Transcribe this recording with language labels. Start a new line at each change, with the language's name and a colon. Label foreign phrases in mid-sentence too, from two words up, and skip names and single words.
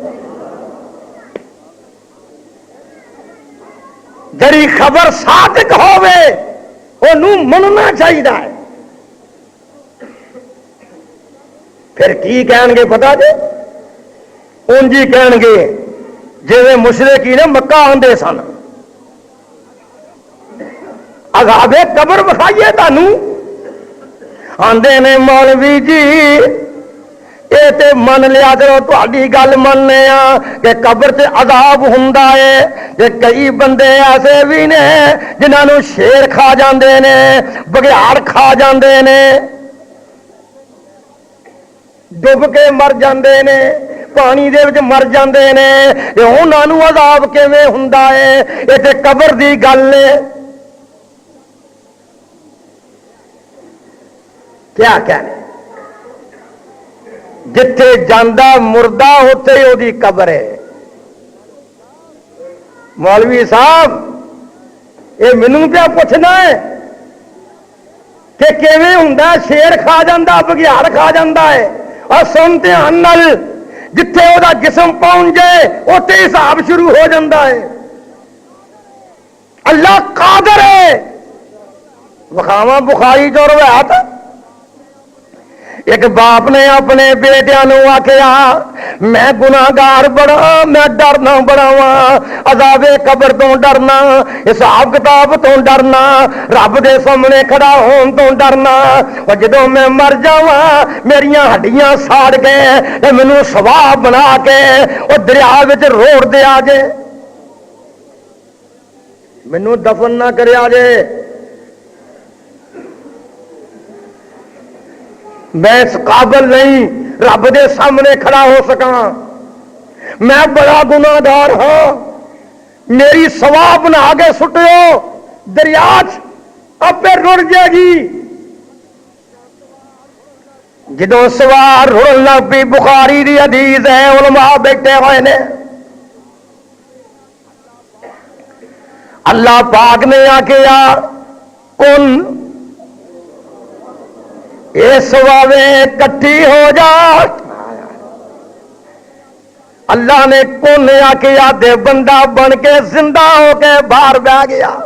Punjabi: جڑی خبر صادق ہوے انہوں مننا چاہیے. پھر کی کہن گے پتا جی؟ انجی کہن گے جی مشرکی نے مکہ آندے سن عذاب قبر وکھائیے تانوں. آندے نے مولوی جی یہ تے من لیا کرو تہاڈی گل مننے آ کہ قبر تے عذاب ہوندا ہے. کہ کئی بندے ایسے بھی نے جنہاں نوں شیر کھا جاندے نے، بگیاڑ کھا جاندے نے، ڈب کے مر جاندے نے، پانی دے وچ مر جاندے نے. انہاں نوں عذاب کیویں ہوندا ہے؟ یہ تے قبر دی گل ہے. کیا کہنے؟ جتھے جاندہ
Urdu: مردہ ہوتے ہی وہی قبر ہے.
Punjabi: مولوی صاحب یہ مینوں پیا پوچھنا ہے کہ کیویں ہوندا؟ شیر کھا جاندہ، بگیاڑ کھا جاندہ ہے. اور سن دھیان نال جتھے وہ جسم پہنچ جائے اوتے حساب شروع ہو جاندہ ہے. اللہ قادر ہے. وکھاواں بخاری جو روایت، ایک باپ نے اپنے بیٹیاں نو آکھیا میں گناہگار بڑا، میں ڈرنا بڑا وا، عذاب قبر تو ڈرنا، حساب کتاب تو ڈرنا، رب دے سامنے کھڑا ہون تو ڈرنا. اور جدوں میں مر جاواں میریاں ہڈیاں ساڑ کے تے مینوں سواہ بنا کے او دریا وچ روڑ دیا جے، مینوں دفن نہ کریا جے. میں اس قابل نہیں رب دے سامنے کھڑا ہو سکاں. میں بڑا گناہگار ہاں، میری سواہ بنا کے سٹو دریا اب رڑ جائے گی. جدو سواہ رڑ لگ پی، بخاری دی حدیث ہے، علماء بیٹھے ہوئے نے، اللہ پاک نے آکھیا کن اس واوے کٹھی ہو جا. اللہ نے کن آکھیا دے بندہ بن کے زندہ ہو کے باہر بہ گیا.